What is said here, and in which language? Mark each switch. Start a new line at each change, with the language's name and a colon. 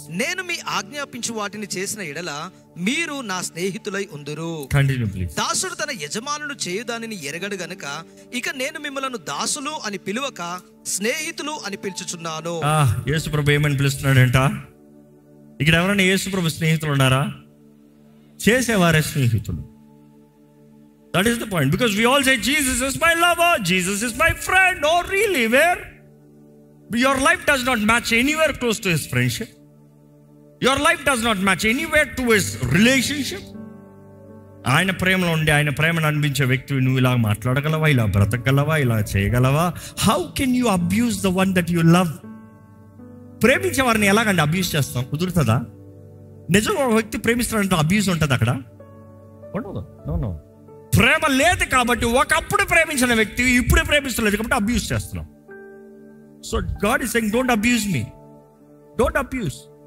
Telugu: నేను మీ ఆజ్ఞాపించు వాటిని చేసిన ఎడల మీరు నా స్నేహితులై ఉందురు.
English: Continue please.
Telugu: దాసుడు తన యజమానుడు చేయు దానిని ఎరగడు గనుక ఇక నేను మిమ్మలను దాసులు అని పిలువక స్నేహితులు అని పిలుచుచున్నాను. యేసు ప్రభు ఏమని పిలుస్తున్నాడంట? ఇక్కడ ఎవరైనా యేసు ప్రభు స్నేహితులు ఉన్నారా? చేసేవారే స్నేహితులు.
English: That is the point. Because we all say, Jesus is my lover, Jesus is my friend. Oh, really? Where? Your life does not match anywhere close to his friendship. Your life does not match anywhere to his relationship.
Telugu: ఆయన ప్రేమలో ఉండి ఆయన ప్రేమను అనిపించే వ్యక్తి నువ్వు ఇలా మాట్లాడగలవా, ఇలా బ్రతకగలవా, ఇలా చేయగలవా?
English: How can you abuse the one that you love?
Telugu: ప్రేమించే వారిని ఎలాగండి అబ్యూస్ చేస్తాం? కుదురుతుందా? నిజంగా ఒక వ్యక్తి ప్రేమిస్తాడంటే అబ్యూస్ ఉంటుంది అక్కడ? ఉండదు. నో. ప్రేమ లేదు కాబట్టి ఒకప్పుడు ప్రేమించిన వ్యక్తి ఇప్పుడు ప్రేమిస్తలేదు కాబట్టి అబ్యూస్ చేస్తున్నాం.
English: So God is saying, don't abuse me, don't abuse.